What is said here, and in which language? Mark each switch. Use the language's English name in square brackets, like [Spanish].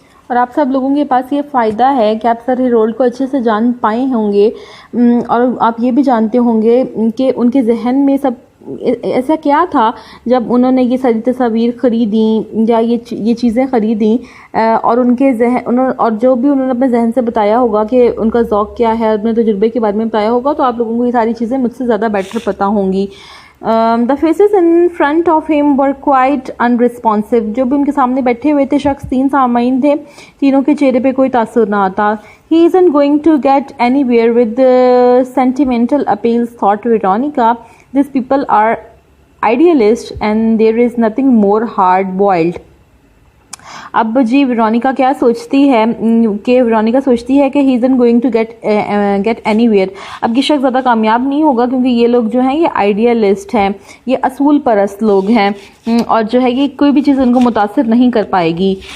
[Hindi] और आप सब लोगों के पास ये फ़ायदा है कि आप सर हेरोल्ड को अच्छे से जान पाए होंगे और आप ये भी जानते होंगे कि उनके जहन में सब ऐसा क्या था जब उन्होंने ये सारी तस्वीर ख़रीदी या ये चीज़ें ख़रीदी, और उनके जहन और जो भी उन्होंने अपने जहन से बताया होगा कि उनका ज़ौक़ क्या है, अपने तजुर्बे के बारे में बताया होगा, तो आप लोगों को ये सारी चीज़ें मुझसे ज़्यादा बेटर पता होंगी. [English] The faces in front of him were quite unresponsive. [Hindi] जो भी उनके सामने बैठे हुए थे शख्स, 3 सामाइन थे, तीनों के चेहरे पे कोई तासुर ना आता. [English] He isn't going to get anywhere with the sentimental appeals, thought Veronica. These people are idealists and there is nothing more hard-boiled. [Hindi] अब जी वेरोनिका क्या सोचती है कि वेरोनिका सोचती है कि [English] He isn't going to get anywhere. [Hindi] अब ये शख्स ज़्यादा कामयाब नहीं होगा क्योंकि ये लोग जो हैं ये आइडियलिस्ट हैं, ये असूल परस्त लोग हैं और जो है ये कोई भी चीज़ उनको मुतासिर नहीं कर पाएगी.